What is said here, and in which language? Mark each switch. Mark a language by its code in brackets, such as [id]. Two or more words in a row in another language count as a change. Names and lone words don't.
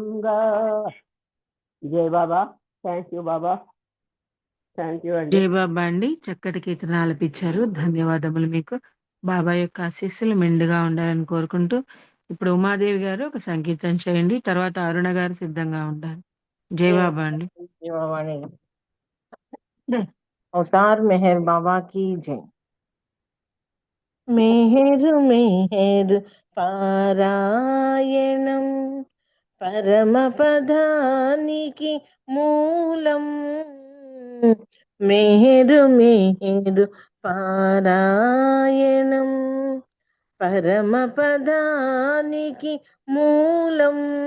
[te] జై బాబా. [en] thank you [te] బాబా. [en] thank you [te] అండి. జై బాబా అండి. చక్కటి కీర్తన ఆలపించారు. ధన్యవాదములు మీకు. బాబా యొక్క ఆశీస్సులు మెండుగా ఉండాలని కోరుకుంటూ ఇప్పుడు ఉమాదేవి గారు ఒక సంకీర్తన చేయండి. తర్వాత అరుణ గారు సిద్ధంగా ఉంటారు. జై బాబా అండి. [hi] జీవవాణి अवतार मेहर बाबा की जय। [te] మెహర్ మెహర్ పారాయణం పరమపదానికి మూలమ్। మెహర్ మెహర్ పారాయణం పరమపదానికి మూలమ్।